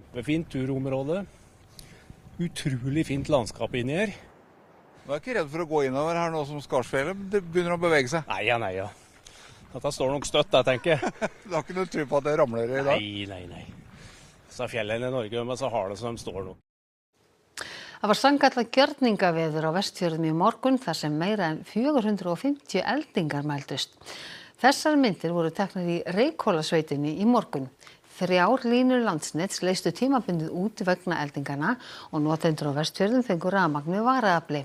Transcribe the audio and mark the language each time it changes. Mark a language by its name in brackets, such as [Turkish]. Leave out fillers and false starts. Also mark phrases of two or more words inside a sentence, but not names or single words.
[Norwegian] Det er fint turområde, utrolig fint landskap inni her. Du er ikke redd for å gå innover her nå som Skarsfjellet begynner å bevege seg? Nei. Dette står nok støtt, jeg tenker. Du har ikke noe tro på at det ramler i dag? Nei. Så er fjellene i Norge, men så har det som de står nå. [Icelandic] Það var sannkallað gjörningaveður á Vestfjörðum í morgun þar sem meira en 450 eldingar mældust. Þessar myndir voru teknar í Reykhólasveitinni í morgun. 3 línur Landsnets leystu tímabundið út vegna eldinganna og notendur á Vestfjörðum fengu rafmagn með varaafli.